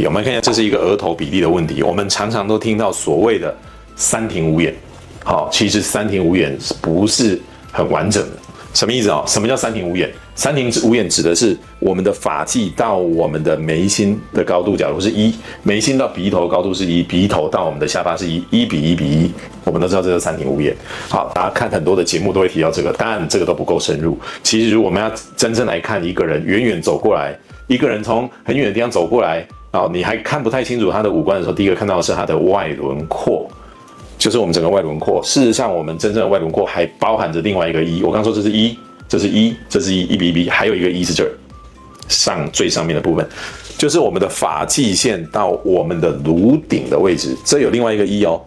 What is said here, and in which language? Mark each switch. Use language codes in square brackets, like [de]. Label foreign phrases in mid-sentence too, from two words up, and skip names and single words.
[zh] 我們來看一下，這是一個額頭比例的問題。我們常常都聽到所謂的3庭5眼，好，其實3庭5眼不是很完整的。什麼意思啊？什麼叫3庭5眼？3庭5眼指的是我們的髮際到我們的眉心的高度，假如是1，眉心到鼻頭的高度是1，鼻頭到我們的下巴是1，1比1比1，我們都知道這是3庭5眼。好，大家看很多的節目都會提到這個，當然這個都不夠深入。其實如果我們要真正來看一個人遠遠走過來，一個人從很遠的地方走過來，你還看不太清楚他的五官的時候，第一個看到的是他的外輪廓。就是我們整個外輪廓，事實上，我們真正的外輪廓還包含着另外一個1。我剛說這是1，這是1，這是1，1比1比，還有一個1是這兒，最上面的部分，就是我們的髮際線到我們的顱頂的位置，這有另外一個1哦。